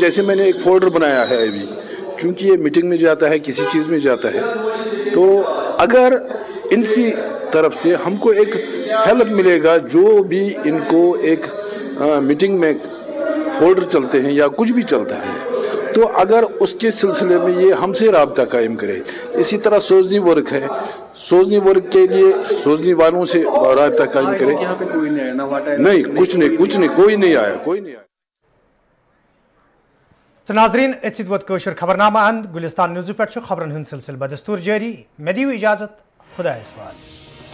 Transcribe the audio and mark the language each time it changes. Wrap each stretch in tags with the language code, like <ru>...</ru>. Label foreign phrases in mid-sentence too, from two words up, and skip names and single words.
<hi>जैसे मैंने एक फोल्डर बनाया है अभी, चूँकि ये मीटिंग में जाता है, किसी चीज़ में जाता है, तो अगर इनकी तरफ से हमको एक हेल्प मिलेगा, जो भी इनको एक मीटिंग में फोल्डर चलते हैं या कुछ भी चलता है, तो अगर उसके सिलसिले में ये हमसे राब्ता कायम करे। इसी तरह सोजनी वर्क है, सोजनी वर्क के लिए सोजनी वालों से राब्ता कायम करे। यहाँ पे कोई नहीं आया, नहीं, कुछ नहीं, कोई नहीं आया।</hi> <ks>तो नाजरीन वत खबरनामा अंद गुलिस्तान न्यूज़ पे खबरन हंद सिलसिल बदस्तूर जारी। मे दियो इजाजत, खुदा इस्वाल।</ks>